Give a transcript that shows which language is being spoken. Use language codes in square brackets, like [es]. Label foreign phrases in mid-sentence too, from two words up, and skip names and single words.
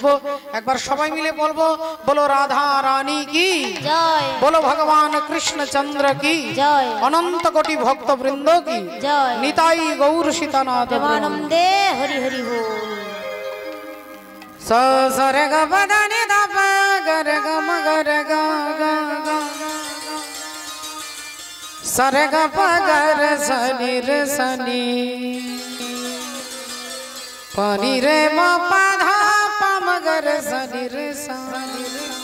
[bn] একবার সবাই মিলে বলবো, বলো রাধা রানী কি জয়, বলো ভগবান কৃষ্ণচন্দ্র কি জয়, অনন্ত কোটি ভক্ত বৃন্দ কি জয়, নিতাই গৌর সীতানাথ প্রেমানন্দে হরি হরি বল। স স রে গ প দ নি দ প গ রে গ ম গ রে গ গ গ স রে গ প গ রে স নি রে স নি प नि रे म प ध प म ग रे स नि रे स नि रे।